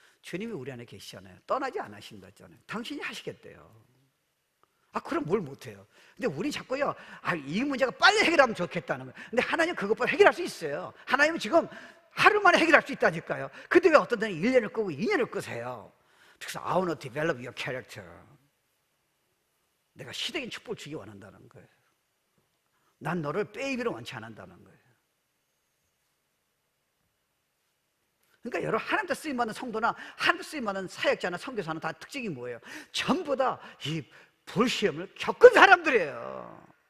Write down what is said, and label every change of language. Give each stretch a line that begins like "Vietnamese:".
Korean: 주님이 우리 안에 계시잖아요. 떠나지 않으신다 했잖아요. 당신이 하시겠대요. 그럼 뭘 못해요? 근데 우리 자꾸요, 이 문제가 빨리 해결하면 좋겠다는 거예요. 근데 하나님 그것보다 해결할 수 있어요. 하나님은 지금 하루 만에 해결할 수 있다니까요. 근데 왜 어떤 때는 1년을 끄고 2년을 끄세요? 그래서
English: I want to develop your character.
Korean: 내가 시대적인 축복을 주기 원한다는 거예요. 난 너를 베이비로 원치 않는다는 거예요. 그러니까 여러분, 하나님께 쓰임받는 성도나 하나님께 쓰임받는 사역자나 선교사는 다 특징이 뭐예요? 전부 다 이 불시험을 겪은 사람들이에요.